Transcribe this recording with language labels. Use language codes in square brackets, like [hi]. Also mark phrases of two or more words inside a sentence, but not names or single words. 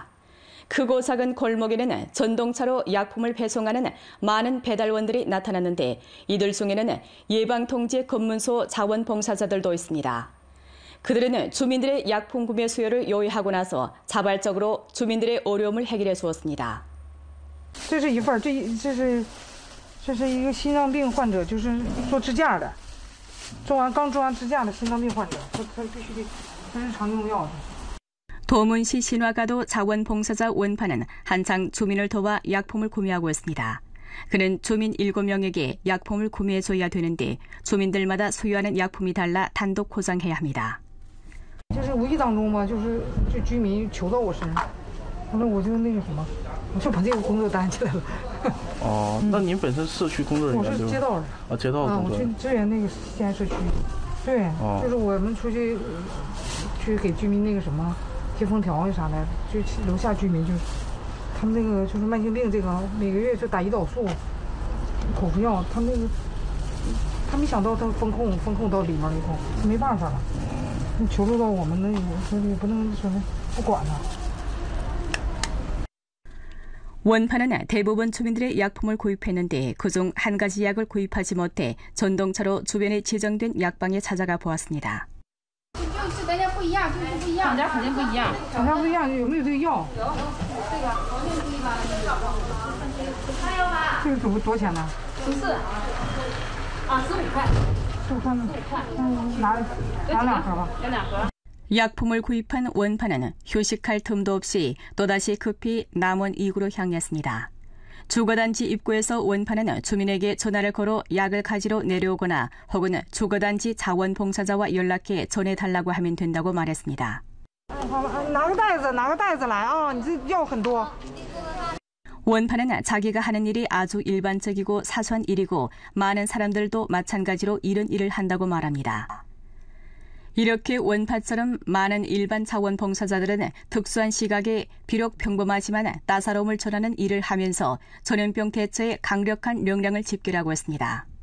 [ko] 크고 작은 골목에는 전동차로 약품을 배송하는 많은 배달원들이 나타났는데 이들 중에는 예방통제 검문소 자원봉사자들도 있습니다. 그들은 주민들의 약품 구매 수요를 요해하고 나서 자발적으로 주민들의 어려움을 해결해 주었습니다. [zh] 这是一份，这是一个心脏病患者，就是做支架的，刚做完支架的心脏病患者，他必须得，他是常用药。 [ko] 도문시 신화가도 자원봉사자 원파는 한창 주민을 도와 약품을 구매하고 있습니다. 그는 주민 7명에게 약품을 구매해줘야 되는데 주민들마다 소유하는 약품이 달라 단독 포장해야 합니다. [zh] 就是无意当中吧，就居民求到我身上，后来我就那个什么，我就把这个工作担起来了。哦，那您本身社区工作人员？我是街道人。啊，街道工作。我去支援那个西安社区。对，就是我们出去给居民那个什么。贴封条呀啥的，就楼下居民就是他们那个就是慢性病这个每个月就打胰岛素、口服药，他没想到他风控到里面了以后，没办法了，求助到我们那说也不能说不管了。 [ko] 원파는 대부분 주민들의 약품을 구입했는데 그중 한 가지 약을 구입하지 못해 전동차로 주변에 지정된 약방에 찾아가 보았습니다. [zh] 就是大家不一样，就是不一样，厂家肯定不一样。厂家不一样，有没有这个药？有，这个完全不一样。还有吧？这个多少钱呢？14。啊，15块。 15块。拿2盒吧。要2盒。 [ko] 약품을 구입한 원파는 휴식할 틈도 없이 또다시 급히 남원 2구로 향했습니다. 주거단지 입구에서 원파는 주민에게 전화를 걸어 약을 가지러 내려오거나 혹은 주거단지 자원봉사자와 연락해 전해달라고 하면 된다고 말했습니다. [zh] 拿个袋子来啊，你这药很多。 [ko] 원파는 자기가 하는 일이 아주 일반적이고 사소한 일이고 많은 사람들도 마찬가지로 이런 일을 한다고 말합니다. 이렇게 원파처럼 많은 일반 자원봉사자들은 특수한 시각에 비록 평범하지만 따사로움을 전하는 일을 하면서 전염병 대처에 강력한 역량을 집결하고 있습니다.